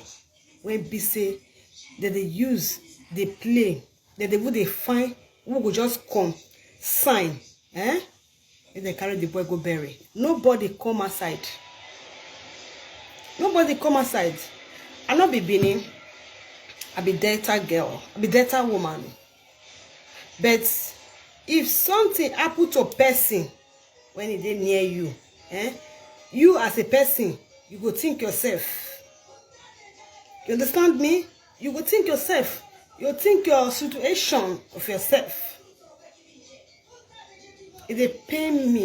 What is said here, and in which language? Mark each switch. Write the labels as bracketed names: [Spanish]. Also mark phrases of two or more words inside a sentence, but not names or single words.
[Nigerian Pidgin] When be say that they use, they play, that they find who go just come, sign, and they carry the boy go bury. Nobody come outside. Nobody come outside. I not be Bini. I be Delta girl. I be Delta woman. But if something happen to a person when it is near you, you as a person, you go think yourself. You understand me? You go think yourself. You think your situation of yourself. It pain me.